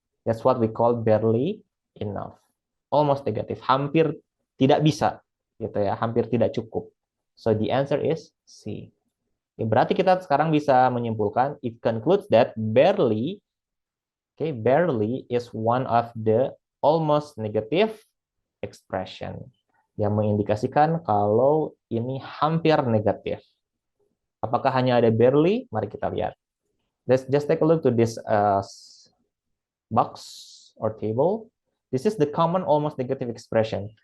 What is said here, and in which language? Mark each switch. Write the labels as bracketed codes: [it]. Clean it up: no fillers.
[en] That's what we call barely enough. [id] Almost negatif, hampir tidak bisa gitu ya, hampir tidak cukup. [en] So the answer is C. [id] Ya, berarti kita sekarang bisa menyimpulkan, [en] it concludes that barely, okay, barely is one of the almost negative expression [id] yang mengindikasikan kalau ini hampir negatif. Apakah hanya ada barely? Mari kita lihat. [en] Let's just take a look to this box or table. This is the common almost negative expression.